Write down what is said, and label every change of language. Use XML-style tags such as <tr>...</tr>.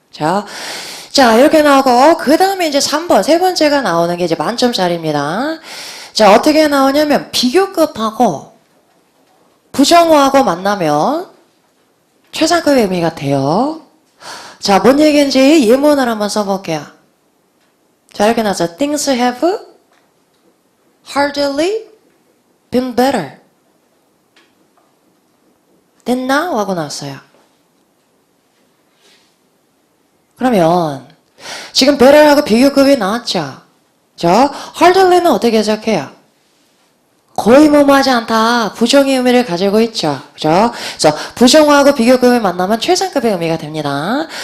<ko>자, 이렇게 나오고 그 다음에 이제 3번 세 번째가 나오는 게 이제 만점짜리입니다. 자, 어떻게 나오냐면 비교급하고 부정어하고 만나면 최상급의 의미가 돼요. 자, 뭔 얘기인지 예문을 한번 써볼게요. 자, 이렇게 나와서</ko> <en>things have hardly been better than now</en> <ko>하고 나왔어요. 그러면 지금 better하고 비교급이 나왔죠. 저 hardly는 어떻게 해석해요? 거의 뭐뭐하지 않다. 부정의 의미를 가지고 있죠. 그죠? 그래서 부정어하고 비교급이 만나면 최상급의 의미가 됩니다.</ko>